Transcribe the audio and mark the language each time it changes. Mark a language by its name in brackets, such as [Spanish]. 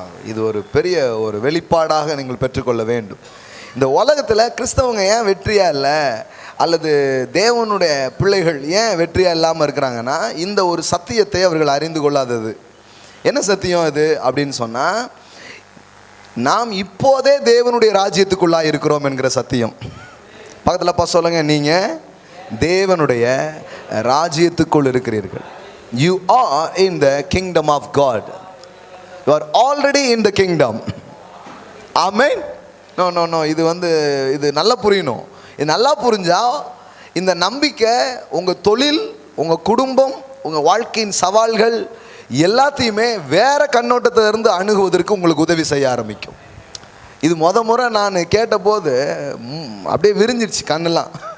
[Tamil] இது ஒரு பெரிய ஒரு வெளிப்பாடாக நீங்கள் பெற்றுக்கொள்ள வேண்டும். இந்த உலகத்தில் கிறிஸ்தவங்க ஏன் வெற்றியா இல்லை, அல்லது தேவனுடைய பிள்ளைகள் ஏன் வெற்றியா இல்லாமல் இருக்கிறாங்கன்னா, இந்த ஒரு சத்தியத்தை அவர்கள் அறிந்து கொள்ளாதது. என்ன சத்தியம் இது அப்படின்னு சொன்னால், நாம் இப்போதே தேவனுடைய ராஜ்யத்துக்குள்ளாக இருக்கிறோம் என்கிற சத்தியம். பக்கத்தில் அப்பா சொல்லுங்க, நீங்கள் தேவனுடைய ராஜ்யத்துக்குள் இருக்கிறீர்கள். [English] You are in the kingdom of God. You are already in the kingdom. [Tamil] Amen. [English] No. [Tamil] இது நல்லா புரியணும். இது நல்லா புரிஞ்சா இந்த நம்பிக்கை உங்கள் தொழில், உங்கள் குடும்பம், உங்கள் வாழ்க்கையின் சவால்கள் எல்லாத்தையுமே வேற கண்ணோட்டத்திலிருந்து அணுகுவதற்கு உங்களுக்கு உதவி செய்ய ஆரம்பிக்கும். இது முறை நான் கேட்டபோது அப்படியே விரிஞ்சிடுச்சு கண்ணெல்லாம்.